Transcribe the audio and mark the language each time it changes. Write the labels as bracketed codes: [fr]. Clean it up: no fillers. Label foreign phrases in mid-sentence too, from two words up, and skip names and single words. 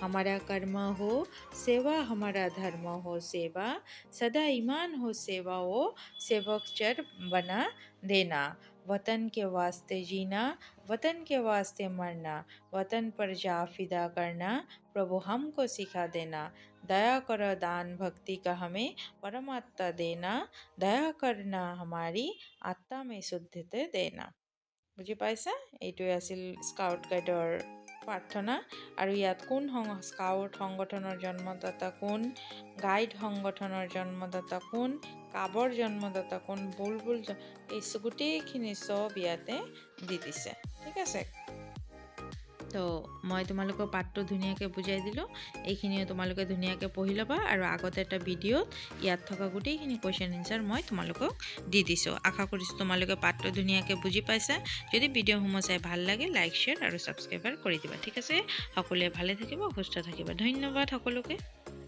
[hi] हमारा कर्म हो सेवा हमारा धर्म हो सेवा सदा ईमान हो सेवा हो सेवक चर बना देना वतन के वास्ते जीना वतन के वास्ते मरना वतन पर जा फिदा करना प्रभु हमको सिखा देना दया करो दान भक्ति का हमें परमात्मा देना दया करना हमारी आत्मा में शुद्धते देना [as] বুজি পাইছা এইটোৱে আছিল স্কাউট গাইডৰ প্ৰাৰ্থনা আৰু ইয়াত কোন স্কাউট সংগঠনৰ জন্মদাতা কোন গাইড সংগঠনৰ জন্মদাতা কোন কাবৰ জন্মদাতা কোন বুলবুল এই গোটেইখিনি চব ইয়াতে দি দিছে ঠিক আছে তো মই তোমালোকক পাঠটো ধুনীয়াকৈ বুজাই দিলোঁ এইখিনিও তোমালোকে ধুনীয়াকৈ পঢ়ি ল'বা আৰু আগতে এটা ভিডিঅ'ত ইয়াত থকা গোটেইখিনি [en] question answer [as] মই তোমালোকক দি দিছোঁ আশা কৰিছোঁ তোমালোকে পাঠটো ধুনীয়াকৈ বুজি পাইছা যদি ভিডিঅ'সমূহ চাই ভাল লাগে লাইক শ্বেয়াৰ আৰু ছাবস্ক্ৰাইবাৰ কৰি দিবা ঠিক আছে সকলোৱে ভালে থাকিব সুস্থ থাকিবা ধন্যবাদ সকলোকে